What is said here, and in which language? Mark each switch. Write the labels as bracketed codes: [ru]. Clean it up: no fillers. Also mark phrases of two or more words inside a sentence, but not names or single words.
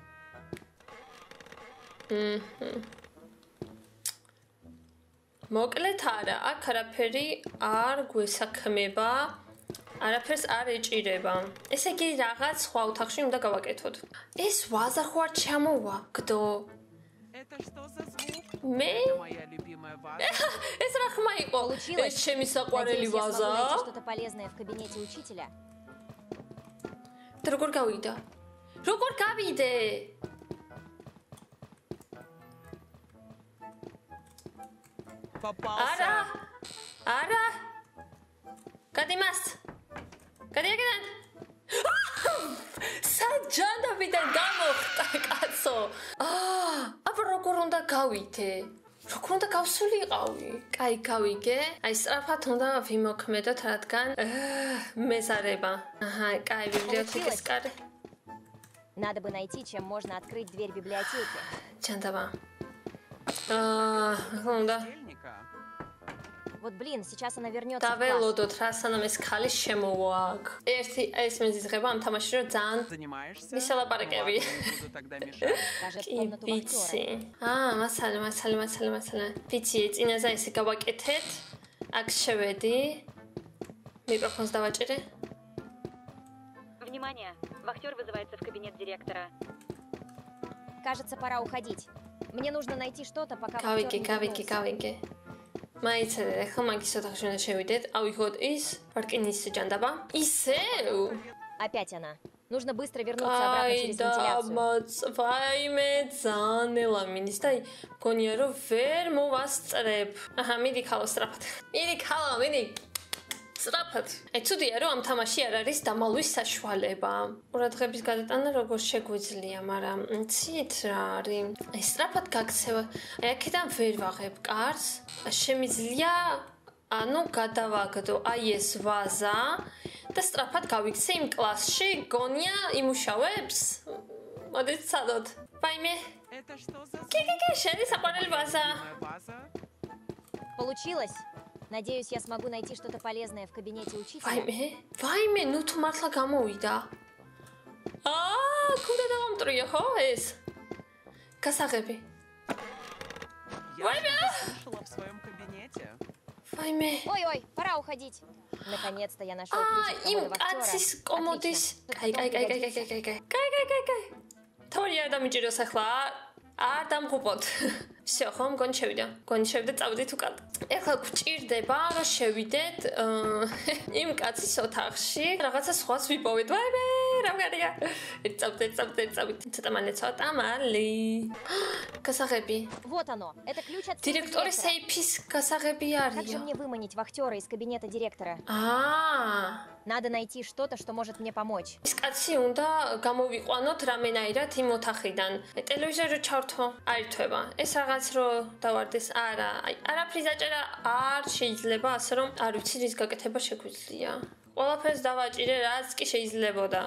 [ka] მოკლედ არა, აქ არაფერი არ გვესაქმება, არაფერს არ ეჭირება. ესე იგი რაღაც სხვა ოთახში უნდა გავაკეთოთ. ეს ვაზა ხო არ ჩამოვა, გდო. [ru] Это что за звук? [ka] მე [ru] Это моя любимая ваза. [ka] ეს რა ხმა იყო? [ru] Получилось. [ka] ეს ჩემი საყვარელი [ru] Надеюсь, я смогу найти [ka] ვაზა. [ru] что-то полезное в кабинете учителя. [ka] და როგორ გავიდა? როგორ გავიდე? [ru] Попался. [ka] არა. გადიმას. გადიაგდან. საჯანდაბიდან გამოხტა კაცო. აბა როგორ უნდა გავიდე? როგორ უნდა გავსულიყავი? კაი, გავიგე. აი სწრაფად უნდა ვიმოქმედოთ, რადგან მეზარება. კაი, ბიბლიოთეკის კარი. [ru] Надо бы найти, чем можно открыть дверь библиотеки. [ka] ჯანდაბა. უნდა [ru] Бездельника. Вот блин, сейчас она вернется в класс. [ka] დაველოდოთ რა სანამ ეს ქალი შემოვა აქ. ერთი ეს მეზიზღება ამ თამაში რომ ძალიან [ru] Занимаешься? [ka] მისალაპარაკები. [ru] Ну ладно, не буду тогда мешать. Скажет в [ka] კი, [ru] комнату [ka] ვიცი. [ru] вахтера. [ka] მასალა. ვიცი, წინაზე ესე გავაკეთეთ. აქ შევედი. მიკროფონს დავაჭირე. [ru] Внимание! Вахтер вызывается в кабинет директора. Кажется, пора уходить. Мне нужно найти что-то, пока вахтер не вернулся. [ka] გავიგე. მაიცადე, ახლა მაგის ოთახში უნდა შევიდეთ. ავიღოთ ის პარკინის ჯანდაბა. ისევ? [ru] Опять она. Нужно быстро вернуться обратно через вентиляцию. [ka] ვაიმე, ძალიან ელა მინის და მგონია რომ ვერ მოვასწრებ. აჰა, მიდი ქალო სწრაფად. მიდი. სწრაფად. ცუდია რომ ამ თამაში არ არის დამალვის საშუალება. ყურადღების გადატანა როგორ შეგვიძლია, მაგრამ ცით რა არის. აი სწრაფად გაქცევა. აი აქედან ვერ ვაღებ კარს. შემიძლია ანუ გადავაგდო აი ეს ვაზა და სწრაფად გავიქცე იმ კლასში, გონია იმუშავებს. მოდით ცადოთ. ვაიმე. [ru] Это что за звук? [ka] კი, შენი საყვარელი ვაზა. [ru] Любимая ваза? Получилось? Надеюсь, я смогу найти что-то полезное в кабинете учителя. [ka] ვაიმე, ნუ თუ მართლა გამოვიდა. კუდა დავამტრია ხო ეს? გასაღები. [ru] Я что-то слышала в своем кабинете. [ka] ვაიმე. [ru] Ой-ой, пора уходить. Наконец-то я нашел ключ от [ka] იმ [ru] комода [ka] კაცის [ru] вахтера. [ka] კომოდის. კაი. თორია დამიჭიროს ახლა. არ დამღუპოთ. всё, ხო, მგონი შევიდა, წავდით უკან. ეხლა გვჭირდება, რომ შევიდეთ იმ კაცის ოთახში, რაღაცა სხვას ვიპოვეთ. ვაიმე, რა ვგარია. წავდით. ცოტა მანეცოტა მალი. გასაღები. [ru] Вот оно. Это ключ от сейфа [ka] დირექტორის [ru] директора. [ka] сейфის გასაღები [ru] Как же [ka] არისო. [ru] мне выманить вахтера из кабинета директора? Надо найти что-то, что может мне помочь. [ka] ის კაცი უნდა გამოვიყვანოთ რამენაირად იმ ოთახიდან. ტელევიზორი ჩავთო, არ ირთვება. ეს რაღაც რო დავარდეს, არა, აი, არაფრის დაჭერა არ შეიძლება, ასე რომ არ ვიცი რის გაკეთება შეგვიძლია. ყველაფერს დავაჭირე, რაც კი შეიძლებოდა.